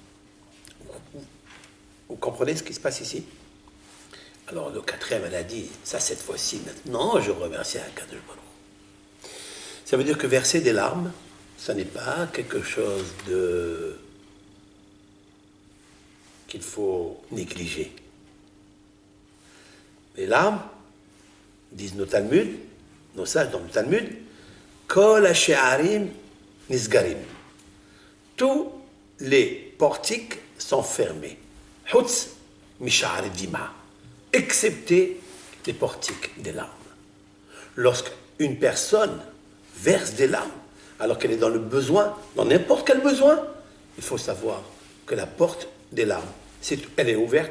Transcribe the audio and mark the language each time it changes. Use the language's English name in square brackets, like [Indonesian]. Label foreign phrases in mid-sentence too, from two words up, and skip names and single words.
[French] Vous comprenez ce qui se passe ici? Alors le 4e, elle a dit, ça cette fois-ci, maintenant, je remercie [Hebrew] הקדוש ברוך הוא. [French] Ça veut dire que verser des larmes, ça n'est pas quelque chose qu'il faut négliger. Les larmes, disent nos Talmuds, nos sages dans le Talmud, [Hebrew] כל השערים נסגרים. [French] Tous les portiques sont fermés. [Hebrew] חוץ משער דמעה. [French] Excepté les portiques des larmes. Lorsqu'une personne verse des larmes, alors qu'elle est dans le besoin, dans n'importe quel besoin, il faut savoir que la porte des larmes, elle est ouverte.